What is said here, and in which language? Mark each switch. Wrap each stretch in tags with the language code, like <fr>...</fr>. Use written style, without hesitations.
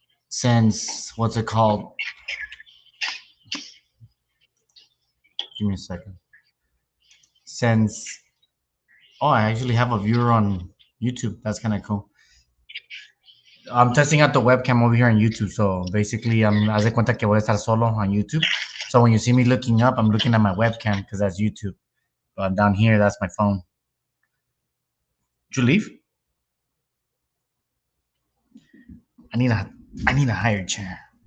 <en>Since, what's it called? Give me a second. Since, I actually have a viewer on YouTube. That's kind of cool. I'm testing out the webcam over here on YouTube. So basically,</en> <es>haz de cuenta que voy a estar solo on YouTube.</es> <en>So when you see me looking up, I'm looking at my webcam because that's YouTube. But down here, that's my phone. Did you leave? I need a higher chair.</en>